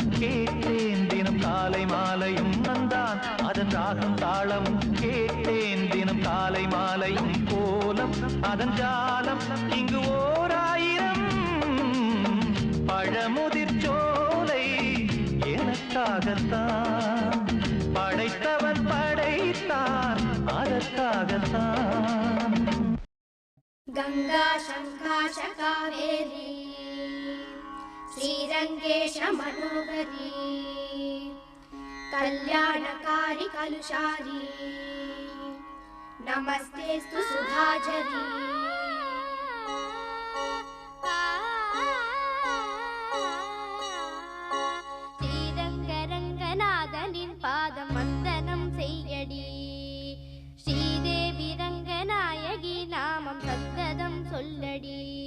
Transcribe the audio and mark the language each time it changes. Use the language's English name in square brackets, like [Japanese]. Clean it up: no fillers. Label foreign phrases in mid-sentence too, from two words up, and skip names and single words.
[Tamil] கேட்டேன் தினம் காலை மாலையும் நான் அதன் ராகம் தாளமும் கேட்டேன் தினம் காலை மாலையும் கோலம் அதன் ஜாலம் இங்கு ஓர் ஆயிரம் பழமுதிர் சோலை எனக்காகத்தான் படைத்தவன் படைத்தான் அதற்காகத்தான் [Sanskrit] गंगा शंकाश कावेरी श्रीरंगेश मनोहरी कल्याणकारी कलुषारी नमस्तेस्तु सुधाचरी [Tamil] ஸ்ரீரங்கரங்கநாதனின் பாதம் வந்தனம் செய்யடி ஸ்ரீதேவி ரங்கநாயகி நாமம் சந்ததம் சொல்லடி